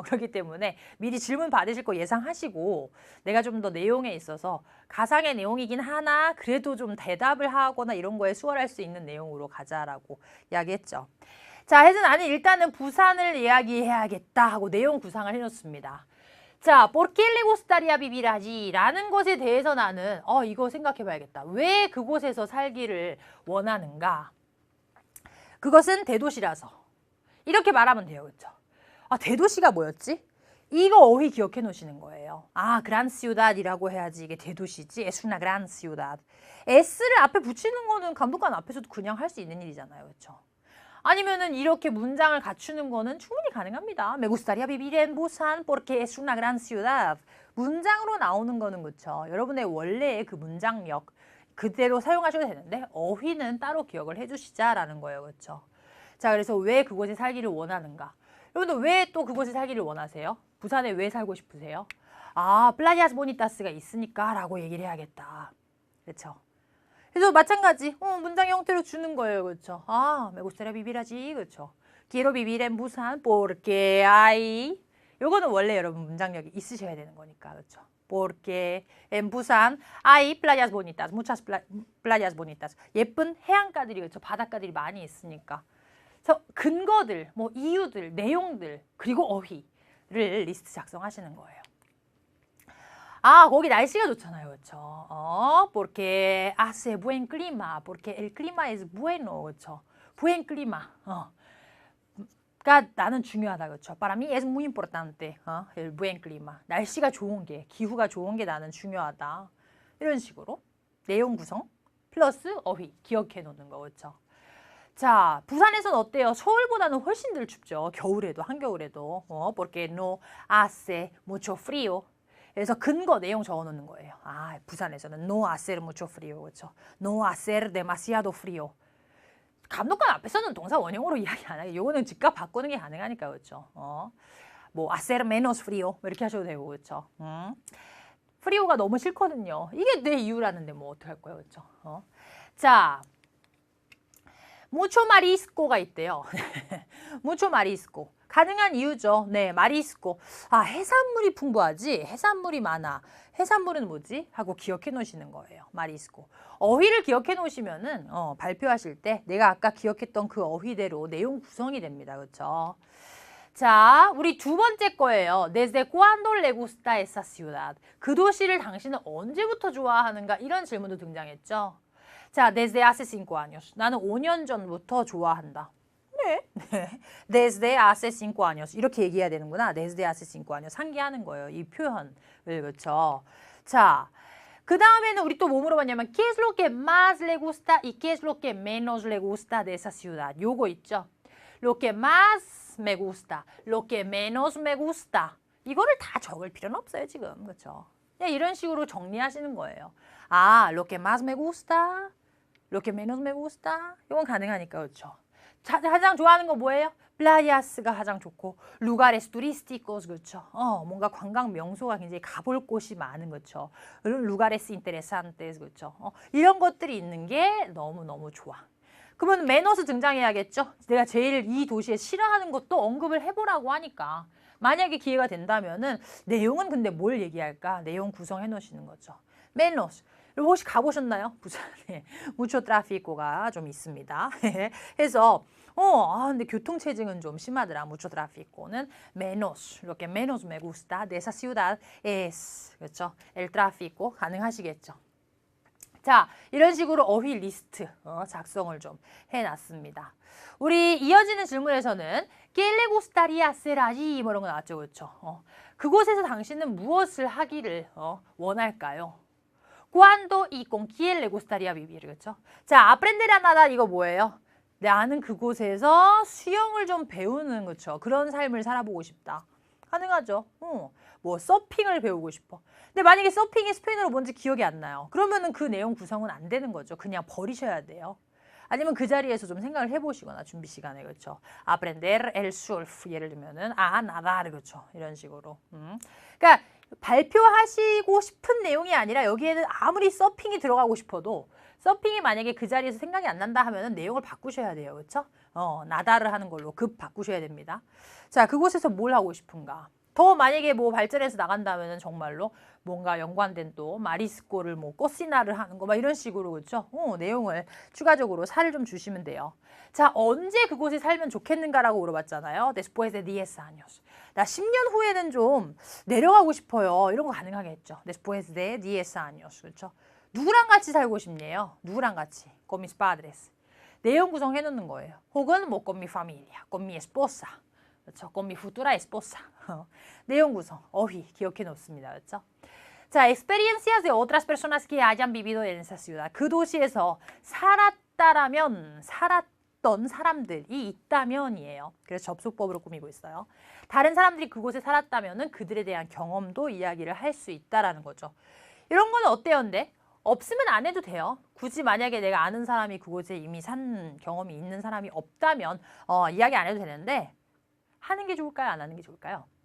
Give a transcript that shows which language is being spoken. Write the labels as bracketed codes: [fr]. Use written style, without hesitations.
[ko] 그렇기 때문에 미리 질문 받으실 거 예상하시고 내가 좀 더 내용에 있어서 가상의 내용이긴 하나 그래도 좀 대답을 하거나 이런 거에 수월할 수 있는 내용으로 가자라고 이야기했죠. 자, 해서 나는 일단은 부산을 이야기해야겠다 하고 내용 구상을 해놓습니다. [es] 자, ¿por qué le gustaría vivir allí? [ko] 라는 것에 대해서 나는 이거 생각해 봐야겠다. 왜 그곳에서 살기를 원하는가? 그것은 대도시라서. 이렇게 말하면 돼요. 그렇죠? 대도시가 뭐였지? 이거 어휘 기억해 놓으시는 거예요. [es] gran ciudad [ko] 이라고 해야지 이게 대도시지. [es] Es una gran ciudad. [ko] S를 앞에 붙이는 거는 감독관 앞에서도 그냥 할 수 있는 일이잖아요. 그렇죠? 아니면은 이렇게 문장을 갖추는 거는 충분히 가능합니다. [es] Me gustaría vivir en Busan porque es una gran ciudad. [ko] 문장으로 나오는 거는 그렇죠. 여러분의 원래의 그 문장력 그대로 사용하셔도 되는데 어휘는 따로 기억을 해주시자라는 거예요. 그렇죠? 자, 그래서 왜 그곳에 살기를 원하는가? 여러분들 왜 또 그곳에 살기를 원하세요? 부산에 왜 살고 싶으세요? 플라야스 보니타스가 있으니까 라고 얘기를 해야겠다. 그렇죠? 그래서 마찬가지 문장 형태로 주는 거예요. 그렇죠? [es] me gustaría vivir allí. 그렇죠? Quiero vivir en Busan porque hay. [ko] 요거는 원래 여러분 문장력이 있으셔야 되는 거니까. 그렇죠? [es] Porque en Busan hay playas bonitas. Muchas playas bonitas. [ko] 예쁜 해안가들이 그렇죠? 바닷가들이 많이 있으니까. 그래서 근거들, 뭐 이유들, 내용들, 그리고 어휘를 리스트 작성하시는 거예요. 거기 날씨가 좋잖아요. 그렇죠? [es] Porque hace buen clima. Porque el clima es bueno. [ko] 그렇죠? [es] Buen clima. [ko] 가 나는 중요하다. 그렇죠? [es] Para mí es muy importante. el buen clima. [ko] 날씨가 좋은 게, 기후가 좋은 게 나는 중요하다. 이런 식으로 내용 구성 플러스 어휘 기억해 놓는 거. 그렇죠? 자, 부산에서는 어때요? 서울보다는 훨씬 덜 춥죠. 겨울에도, 한겨울에도. [es] Porque no hace mucho frío. [ko] 그래서 근거 내용 적어놓는 거예요. 부산에서는 [es] no hacer mucho frío. [ko] 그렇죠? [es] No hacer demasiado frío. [ko] 감독관 앞에서는 동사 원형으로 이야기 안 하게. 요거는 즉각 바꾸는 게 가능하니까. 그렇죠? 뭐 [es] hacer menos frío [ko] 이렇게 하셔도 되고. 그렇죠? 프리오가 너무 싫거든요. 이게 내 이유라는데 뭐 어떡할 거예요. 그렇죠? 자, [es] mucho marisco [ko] 가 있대요. [es] mucho marisco. [ko] 가능한 이유죠. 네, 마리스코. 해산물이 풍부하지? 해산물이 많아. 해산물은 뭐지? 하고 기억해 놓으시는 거예요. 마리스코. 어휘를 기억해 놓으시면은 발표하실 때 내가 아까 기억했던 그 어휘대로 내용 구성이 됩니다. 그렇죠? 자, 우리 두 번째 거예요. [es] Desde cuándo le gusta esa ciudad? [ko] 그 도시를 당신은 언제부터 좋아하는가? 이런 질문도 등장했죠. [es] 자, desde hace 5 años. [ko] 나는 5년 전부터 좋아한다. [es] 네. desde hace 5 años. [ko] 이렇게 얘기해야 되는구나. [es] desde hace 5 años. [ko] 상기하는 거예요. 이 표현을. 그렇죠. 자, 그 다음에는 우리 또 뭐 물어봤냐면 [es] ¿Qué es lo que más le gusta y qué es lo que menos le gusta de esa ciudad? [ko] 요거 있죠. [es] Lo que más me gusta, lo que menos me gusta. [ko] 이거를 다 적을 필요는 없어요, 지금. 그렇죠? 그냥 이런 식으로 정리하시는 거예요. [es] 아, lo que más me gusta, lo que menos me gusta. [ko] 이건 가능하니까, 그렇죠? 가장 좋아하는 거 뭐예요? 플라야스가 가장 좋고 [es] lugares turísticos [ko] 그렇죠. 뭔가 관광 명소가 굉장히 가볼 곳이 많은 거죠. [es] lugares interesantes [ko] 그렇죠. 이런 것들이 있는 게 너무너무 좋아. 그러면 메너스 등장해야겠죠. 내가 제일 이 도시에 싫어하는 것도 언급을 해보라고 하니까 만약에 기회가 된다면은 내용은 근데 뭘 얘기할까? 내용 구성해 놓으시는 거죠. 메너스. 혹시 가보셨나요? 부산에 무초 트라피코가 좀 있습니다. 해서 근데 교통체증은 좀 심하더라. 무초 트라피코는 [es] menos, lo que menos me gusta de esa ciudad es [ko] 그렇죠? [es] el tráfico [ko] 가능하시겠죠? 자, 이런 식으로 어휘 리스트 작성을 좀 해놨습니다. 우리 이어지는 질문에서는 [es] ¿Qué le gustaría hacer allí? [ko] 뭐 이런 거 나왔죠, 그렇죠? 그곳에서 당신은 무엇을 하기를 원할까요? [es] ¿Cuándo y con quién le gustaría vivir? [ko] 그렇죠? 자, [es] aprender a nadar [ko] 이거 뭐예요? 나는 그곳에서 수영을 좀 배우는 그렇죠? 그런 삶을 살아보고 싶다. 가능하죠. 뭐 서핑을 배우고 싶어. 근데 만약에 서핑이 스페인어로 뭔지 기억이 안 나요. 그러면은 그 내용 구성은 안 되는 거죠. 그냥 버리셔야 돼요. 아니면 그 자리에서 좀 생각을 해보시거나 준비 시간에 그렇죠. [es] aprender el surf [ko] 예를 들면은 [es] nadar 그렇죠. [ko] 이런 식으로. 그러니까 발표하시고 싶은 내용이 아니라 여기에는 아무리 서핑이 들어가고 싶어도 서핑이 만약에 그 자리에서 생각이 안 난다 하면은 내용을 바꾸셔야 돼요. 그렇죠? 나다를 하는 걸로 급 바꾸셔야 됩니다. 자, 그곳에서 뭘 하고 싶은가? 더 만약에 뭐 발전해서 나간다면은 정말로 뭔가 연관된 또 마리스코를 뭐 꼬시나를 하는 거 막 이런 식으로 그렇죠? 내용을 추가적으로 살을 좀 주시면 돼요. 자, 언제 그곳에 살면 좋겠는가라고 물어봤잖아요. [es] Después de 10 años. [ko] 나 10년 후에는 좀 내려가고 싶어요. 이런 거 가능하겠죠. [es] Después de 10 años. [ko] 그렇죠? 누구랑 같이 살고 싶네요. 누구랑 같이? [es] Con mis padres. [ko] 내용 구성해 놓는 거예요. 혹은 뭐 [es] con mi familia, con mi esposa. [ko] 그렇죠? [es] con mi futura esposa. [ko] 내용 구성, 어휘 기억해 놓습니다. 그렇죠? [es] 자, experiencias de otras personas que hayan vivido en esa ciudad. [ko] 그 도시에서 살았다라면 살았던 사람들이 있다면이에요. 그래서 접속법으로 꾸미고 있어요. 다른 사람들이 그곳에 살았다면은 그들에 대한 경험도 이야기를 할 수 있다라는 거죠. 이런 거는 어때요, 근데? 없으면 안 해도 돼요. 굳이 만약에 내가 아는 사람이 그곳에 이미 산 경험이 있는 사람이 없다면 이야기 안 해도 되는데 하는 게 좋을까요? 안 하는 게 좋을까요?